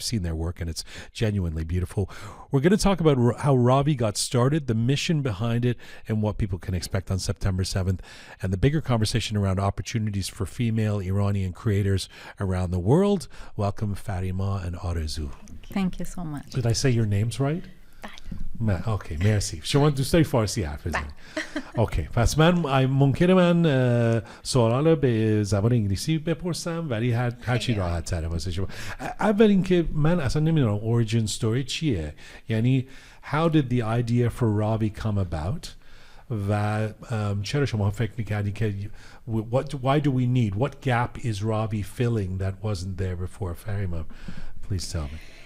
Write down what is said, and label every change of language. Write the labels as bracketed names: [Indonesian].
[English] I've seen their work, and it's genuinely beautiful. We're going to talk about how RAAVI got started, the mission behind it, and what people can expect on September 7th, and the bigger conversation around opportunities for female Iranian creators around the world. Welcome, Farimah and Arezoo. Thank you so much. Did I say your names right? [Persian] اوکی مرسی. شما دوست داری فارسی حرف بزنید؟ اوکی، پس ممکنه من سوال به زبان انگلیسی بپرسم، ولی هر چی راحت تره واسه شما. اول اینکه من اصلا نمیدونم [English] origin story [Persian] چیه، یعنی [English] how did the idea for RAAVI come about [Persian] و چرا شما فکر میکردی که [English] why do we need, what gap is RAAVI filling that wasn't there before? Farimah, please tell me.